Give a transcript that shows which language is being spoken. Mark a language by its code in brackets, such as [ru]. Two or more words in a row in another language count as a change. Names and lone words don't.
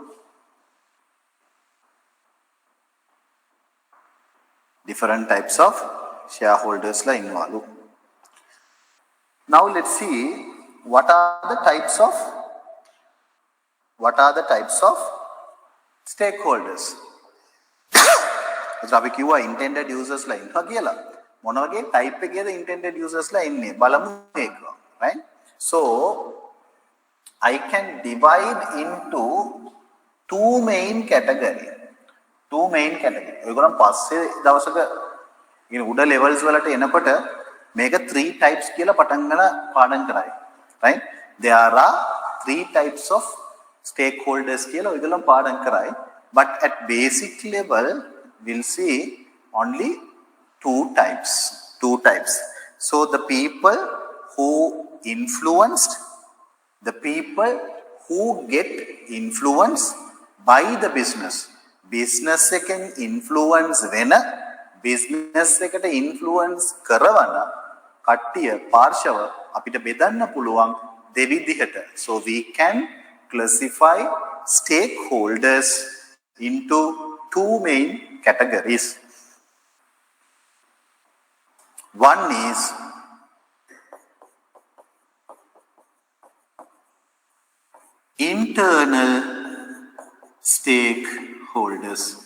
[en] Different types of shareholders [si] ලා ඉන්නලු. [en] Now let's see what are the types of stakeholders. [si] අපි කිව්වා [en] intended users [si] ලා ඉන්නවා කියලා. මොන වගේ type එකේද [en] intended users [si] ලා ඉන්නේ බලමු ඒක. [en] Right? So I can divide into two main category. [si] ඔයගොල්ලන් පස්සේ දවසක ඉතින් උඩ levels වලට එනකොට මේක 3 types කියලා පටන් ගන්න පාඩම් කරයි. Right? [en] There are 3 types of stakeholders [si] කියලා ඔයගොල්ලන් පාඩම් කරයි. [en] But at basic level we'll see only two types. So the people who influenced, the people who get influenced by the business. [si] Business එකෙන් influence වෙන, business එකට influence කරවන කට්ටිය පාර්ශව අපිට බෙදන්න පුළුවන් දෙවිදිහට. [en] So we can classify stakeholders into two main categories. One is internal stakeholders.